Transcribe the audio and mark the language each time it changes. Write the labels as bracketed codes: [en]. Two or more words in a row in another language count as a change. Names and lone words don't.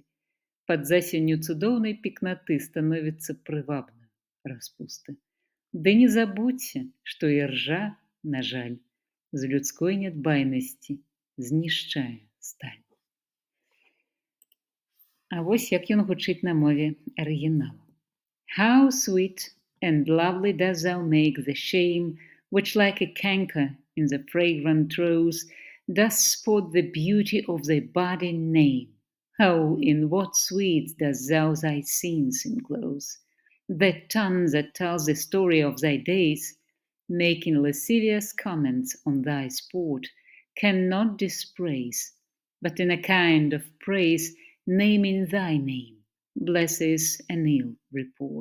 [be] Пад засенню цудоўнай пекнаты становіцца прывабна распусты. Ды не забудзься, што іржа, на жаль, з людской нядбайнасці знішчае сталь. А вось як ён гучыць на мове арыгіналу. [en] How sweet and lovely dost thou make the shame, which like a canker in the fragrant rose, doth spot the beauty of thy budding name. Oh, in what sweets dost thou thy sins enclose, that tongue that tells the story of thy days, making lascivious comments on thy sport, cannot dispraise, but in a kind of praise, naming thy name, blesses an ill report.